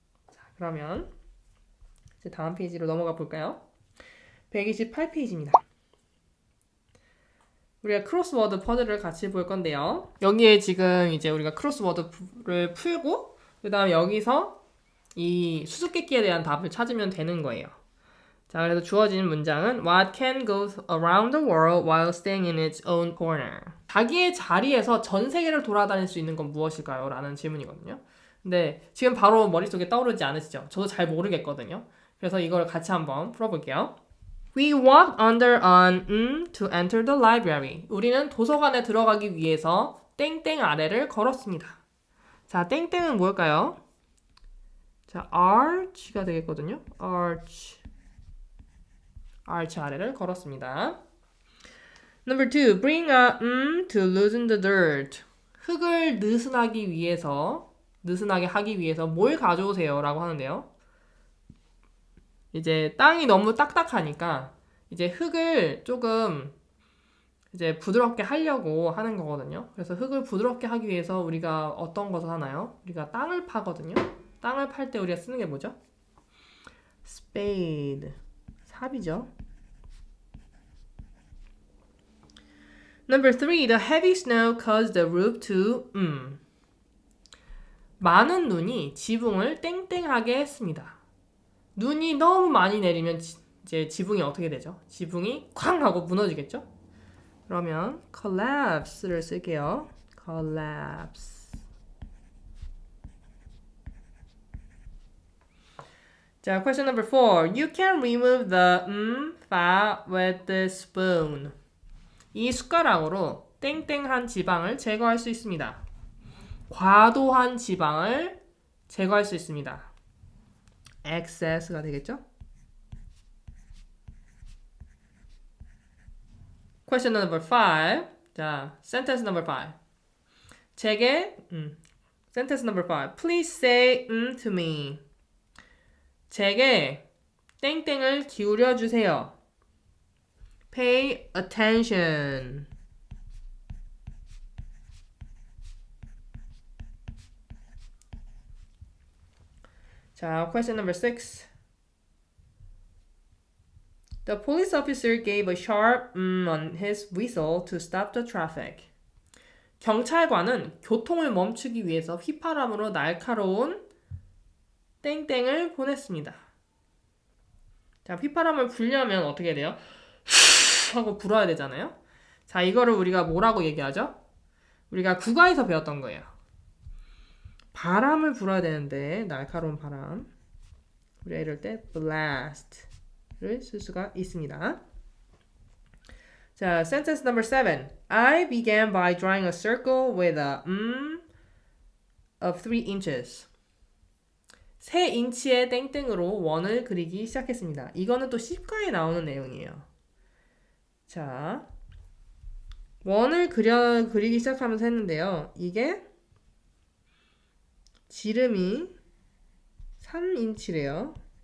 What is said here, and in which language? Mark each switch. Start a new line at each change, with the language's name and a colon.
Korean: 자, 그러면 이제 다음 페이지로 넘어가 볼까요? 128페이지입니다. 우리가 크로스워드 퍼즐을 같이 볼 건데요. 여기에 지금 이제 우리가 크로스워드를 풀고 그 다음에 여기서 이 수수께끼에 대한 답을 찾으면 되는 거예요. 자, 그래서 주어진 문장은
English: What can go around the world while staying in its own corner?
Korean: 자기의 자리에서 전 세계를 돌아다닐 수 있는 건 무엇일까요? 라는 질문이거든요. 근데 지금 바로 머릿속에 떠오르지 않으시죠? 저도 잘 모르겠거든요. 그래서 이걸 같이 한번 풀어볼게요.
English: We walked under an to enter the library.
Korean: 우리는 도서관에 들어가기 위해서 땡땡 아래를 걸었습니다. 자, 땡땡은 뭘까요? 자, arch가 되겠거든요. arch 아래를 걸었습니다.
English: Number 2, bring a to loosen the dirt.
Korean: 흙을 느슨하게 하기 위해서 뭘 가져오세요? 라고 하는데요. 이제 땅이 너무 딱딱하니까 이제 흙을 조금 이제 부드럽게 하려고 하는 거거든요. 그래서 흙을 부드럽게 하기 위해서 우리가 어떤 것을 하나요? 우리가 땅을 파거든요. 땅을 팔 때 우리가 쓰는 게 뭐죠? spade. 삽이죠.
English: Number 3, the heavy snow caused the roof to
Korean: 많은 눈이 지붕을 땡땡하게 했습니다. 눈이 너무 많이 내리면 이제 지붕이 어떻게 되죠? 지붕이 쾅 하고 무너지겠죠? 그러면 collapse를 쓸게요. collapse.
English: 자, question number 4. You can remove the fat with the spoon.
Korean: 이 숟가락으로 땡땡한 지방을 제거할 수 있습니다. 과도한 지방을 제거할 수 있습니다. excess가 되겠죠?
English: Question number 5. 자, sentence number 5.
Korean: 제게
English: sentence number 5. Please say to me.
Korean: 제게 땡땡을 기울여 주세요.
English: Pay attention. 자, question number 6. The police officer gave a sharp on his whistle to stop the traffic.
Korean: 경찰관은 교통을 멈추기 위해서 휘파람으로 날카로운 땡땡을 보냈습니다. 자, 휘파람을 불려면 어떻게 돼요? 하고 불어야 되잖아요. 자, 이거를 우리가 뭐라고 얘기하죠? 우리가 국어에서 배웠던 거예요. 바람을 불어야 되는데 날카로운 바람. 우리가 이럴 때 blast를 쓸 수가 있습니다.
English: 자, sentence number 7. I began by drawing a circle with a of 3 inches.
Korean: 3인치의 땡땡으로 원을 그리기 시작했습니다. 이거는 또 시가에 나오는 내용이에요. 자, 원을 그리기 시작하면서 했는데요. 이게 지름이 3인치래요.